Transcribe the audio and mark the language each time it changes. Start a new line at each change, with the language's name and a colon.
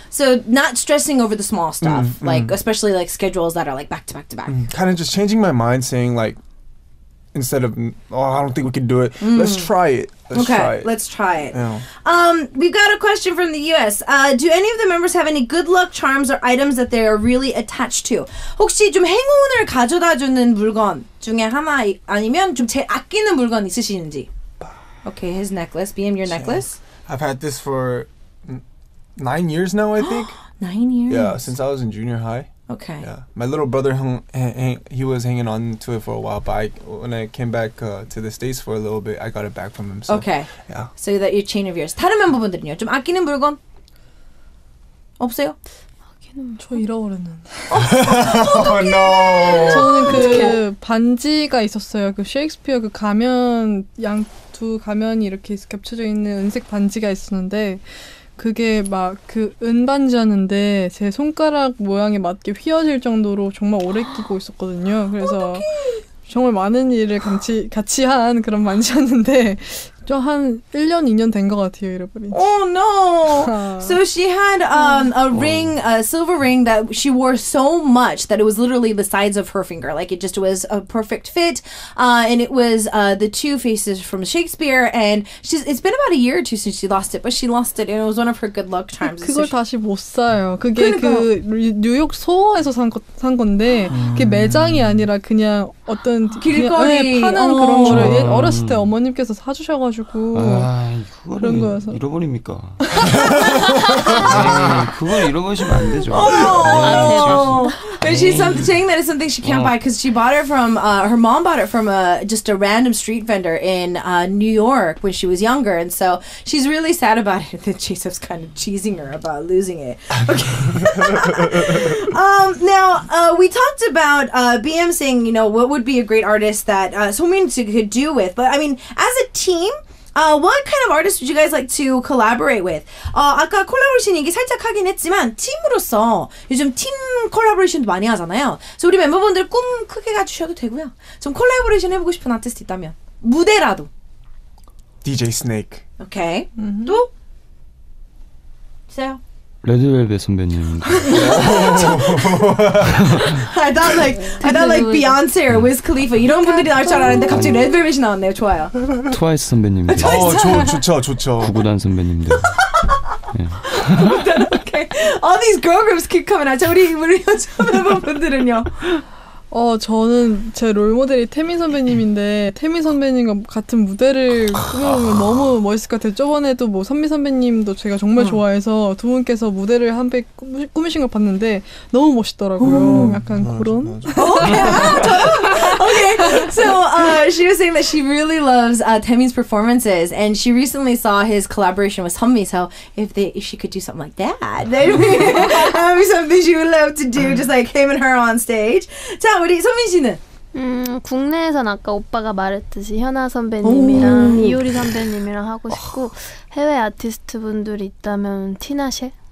English: So not stressing over the small stuff, like especially like schedules that are like back to back to back. Kind of just changing my mind, saying like, instead of I don't think we can do it, let's try it. Let's try it. Yeah. We've got a question from the US. Do any of the members have any good luck charms or items that they are really attached to?
Korean: 혹시 좀 행운을 가져다주는 물건 중에 하나 아니면 좀 제일 아끼는 물건 있으시는지?
English: Okay, his necklace. BM, your necklace? I've had this for 9 years now, I think. 9 years? Yeah, since I was in junior high. Okay. Yeah, my little brother he was hanging on to it for a while, but when I came back to the States for a little bit, I got it back from him. So, okay. Yeah. So that your chain of yours.
Korean: 다른 멤버분들은요? 좀 아끼는 물건 없어요? 저 잃어버렸는데.
English: Oh no.
Korean: 저는 그 반지가 있었어요. 그 셰익스피어 그 가면 두 가면이 이렇게 겹쳐져 있는 은색 반지가 있었는데. 그게 막 그 은반지였는데 제 손가락 모양에 맞게 휘어질 정도로 정말 오래 끼고 있었거든요. 그래서 정말 많은 일을 같이 한 그런 반지였는데 좀 한 1년, 2년 된 것 같아요, 잃어버린 지.
English: Oh no! So she had a ring, a silver ring that she wore so much that it was literally the size of her finger. Like it just was a perfect fit. And it was the two faces from Shakespeare. And it's been about a year or two since she lost it, but she lost it and it was one of her good luck charms.
Korean: 그걸 다시 못 사요. 그게 그 뉴욕 소호에서 산 건데 그게 매장이 아니라 그냥 어떤 길거리 파는 그런 거를 어렸을 때 어머님께서 사주셔가지고 그런 거여서 잃어버립니까? 그걸 잃어버리시면 안 되죠.
English: But she's saying that it's something she can't buy because she bought it from her mom bought it from just a random street vendor in New York when she was younger, and so she's really sad about it. That J.Seph's kind of cheesing her about losing it. Okay. Now we talked about BM saying, you know, what would be a great artist that Somin could do with, but I mean, as a team. What kind of artists would you guys like to collaborate with?
Korean: 아까 콜라보레이션 얘기 살짝 하긴 했지만 팀으로서 요즘 팀 콜라보레이션도 많이 하잖아요. 그래서 우리 멤버분들 꿈 크게 가주셔도 되고요. 좀 콜라보레이션 해보고 싶은 아티스트 있다면 무대라도.
English: DJ Snake.
Korean: 오케이. 또? 있어요? 레드벨벳 선배님.
English: I thought like Beyonce or Wiz Khalifa
Korean: 이런 분들이 나올 줄 알았는데 갑자기 레드벨벳이 나왔네요. 좋아요. 트와이스 선배님들. 좋죠. 구구단 선배님들. 네.
English: Okay. All these girl groups keep coming out.
Korean: 자, 우리 여자 멤버분들은요? 저는 제 롤모델이 태민 선배님인데 태민 선배님과 같은 무대를 꾸며보면 너무 멋있을 것 같아요. 저번에도 뭐 선미 선배님도 제가 정말 좋아해서 두 분께서 무대를 한배 꾸미신 걸 봤는데 너무 멋있더라고요. 약간 그런.
English: Okay, so she was saying that she really loves Taemin's performances, and she recently saw his collaboration with Sunmi. So if she could do something like that, that would be something she would love to do, just like him and her on stage.
Korean: 자, 우리 소민 씨는? 국내에선 아까 오빠가 말했듯이 현아 선배님이랑 이효리 선배님이랑 하고 싶고 해외 아티스트 분들이 있다면 티나셰?